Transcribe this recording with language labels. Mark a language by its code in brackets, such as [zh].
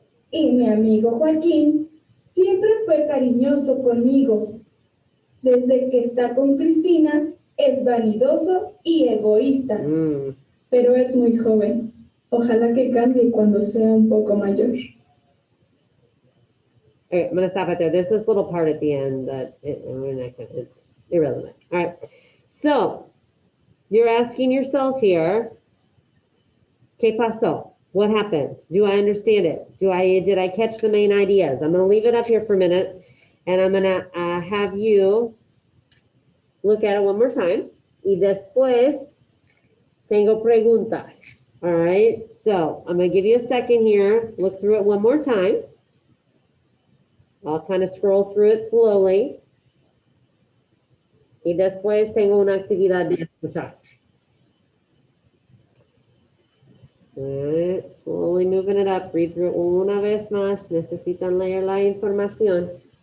[es] Y mi amigo Joaquín siempre fue cariñoso conmigo. Desde que está con Cristina, es vanidoso y egoísta. Pero es muy joven. Ojalá que cambie cuando sea un poco mayor. [en] Okay, I'm going to stop it there. There's this little part at the end that it's irrelevant. All right. So you're asking yourself here, ¿Qué pasó? What happened? Do I understand it? Did I catch the main ideas? I'm going to leave it up here for a minute, and I'm going to have you look at it one more time. [es] Y después tengo preguntas. [en] All right. So I'm going to give you a second here. Look through it one more time. I'll kind of scroll through it slowly. [es] Y después tengo una actividad de escuchar. [en] All right, slowly moving it up. [es] Read through it una vez más. Necesitan leer la información.